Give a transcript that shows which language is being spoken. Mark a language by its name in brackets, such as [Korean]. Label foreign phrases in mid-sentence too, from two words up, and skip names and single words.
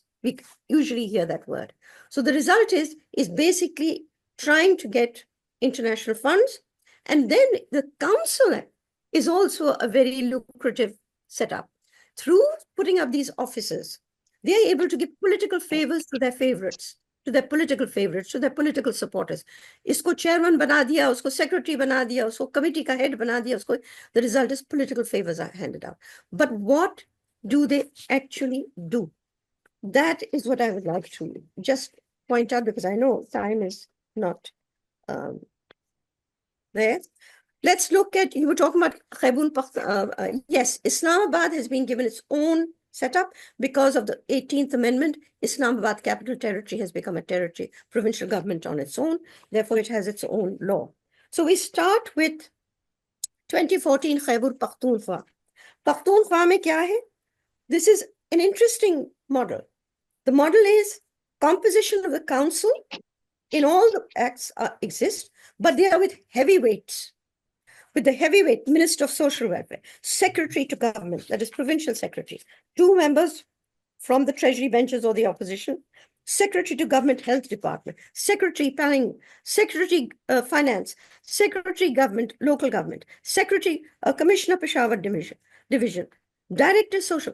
[English] We usually hear that word. So the result is basically trying to get international funds. And then the council is also a very lucrative setup. Through putting up these offices, they are able to give political favors to their favorites, to their political supporters. [Urdu] اس کو چیئرمین بنا دیا، اس کو سیکرٹری بنا دیا، اس کو کمیٹی کا ہیڈ بنا دیا, usko. [English] The result is political favors are handed out. But what do they actually do? That is what I would like to just point out, because I know time is not there. Let's look at, you were talking about Khyber Pakhtunkhwa. Yes, Islamabad has been given its own setup because of the 18th Amendment. Islamabad Capital Territory has become a territory, provincial government on its own. Therefore, it has its own law. So we start with 2014 Khyber Pakhtunkhwa. [Urdu] Pakhtunkhwa mein kya hai? [English] This is an interesting model. The model is composition of the council in all the acts exist, but they are with heavyweights. With the heavyweight Minister of Social Welfare, Secretary to Government, that is Provincial Secretary, 2 members from the Treasury benches or the opposition, Secretary to Government Health Department, Secretary Planning, Secretary Finance, Secretary Government, Local Government, Secretary Commissioner Peshawar Division, Director Social.